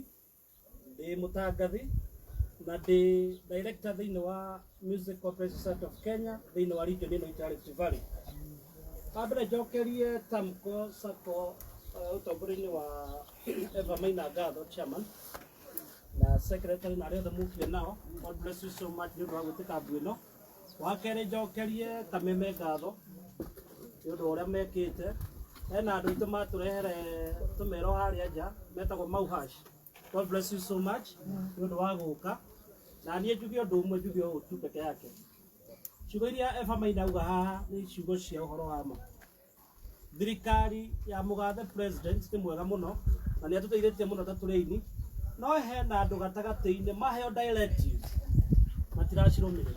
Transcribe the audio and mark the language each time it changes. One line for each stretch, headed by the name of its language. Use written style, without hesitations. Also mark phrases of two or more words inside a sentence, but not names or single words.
Kikuyu: Ndĩ mũtangathi. Na ndĩ director thĩinĩ wa Music Corporation Society of Kenya thĩinĩ wa region ĩno ya Rift Valley. Kabla njokerie Tamko Sacco ũtongoria-inĩ wa Eva Maina Ngatho chairman na secretary na arĩa othe mũkire nao.
English: God bless you so much
Kikuyu: nĩ ũndũ wa gwĩtĩka mbũ ĩno. Wa kerĩ njokerie Kameme Ngatho nĩ ũndũ wa ũrĩa mekĩte. Hena andũ aitũ matũrehere tũmero harĩa nja metagwo Mauhash.
English: God bless you so much
Kikuyu: nĩ ũndũ wa gũka. Na niĩ njuge ũndũ ũmwe njuge ũũ tu peke yake. Ciugo iria Eva Maina auga haha nĩ ciugo cia ũhoro wa ma. Thirikari ya mũgathe president nĩ mwega mũno na nĩ atũteithĩtie mũno ta tũrĩini. No hena andũ gatagatĩ-inĩ maheo directives matiracirũmĩrĩra.